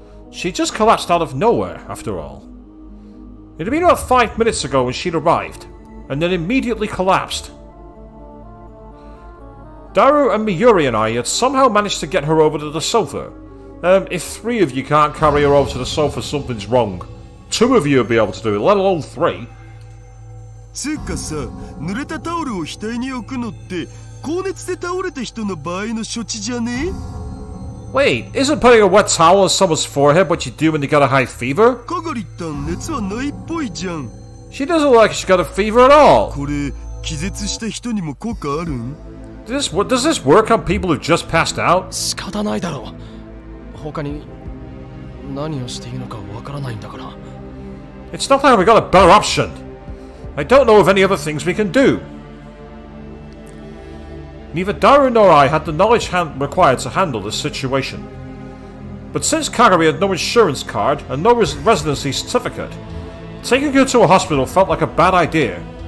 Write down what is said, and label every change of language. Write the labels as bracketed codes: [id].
[en] She just collapsed out of nowhere, after all. It had been about 5 minutes ago when she'd arrived, and then immediately collapsed. Daru and Miyuri and I had somehow managed to get her over to the sofa. If 3 of you can't carry her over to the sofa, something's wrong. 2 of you would be able to do it, let alone 3. [ja] つうかさ、濡れたタオルを額に置くのって高熱で倒れた人の場合の処置じゃね [en] Wait, isn't putting a wet towel on someone's forehead what you do when they got a high fever? [ja] かがりったん熱はないっぽいじゃん [en] She doesn't look like she's got a fever at all. [ja] これ気絶した人にも効果あるん [en] Does this work on people who just passed out? [ja] 仕方ないだろう。他に何をしていいのかわからないんだから。 [en] It's not like we got a better option. I don't know of any other things we can do. Neither Daru nor I had the knowledge required to handle this situation. But since Kagami had no insurance card and no residency certificate, taking her to a hospital felt like a bad idea.